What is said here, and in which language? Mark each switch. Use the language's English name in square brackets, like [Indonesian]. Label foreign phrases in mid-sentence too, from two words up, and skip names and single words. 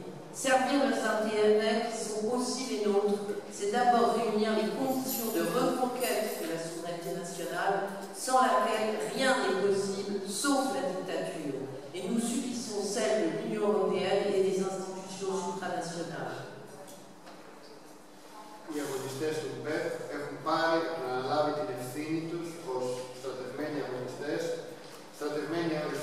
[French] Servir leurs intérêts qui sont aussi les nôtres, c'est d'abord réunir les conditions de reconquête de la souveraineté nationale, sans laquelle rien n'est possible, sauf la dictature. Et nous subissons celle de l'Union européenne et des institutions supranationales. [Greek] Οι αγωνιστές του ΠΕΠ έχουν πάρει να αναλάβει την ευθύνη τους ως στρατευμένοι αγωνιστές, στρατευμένοι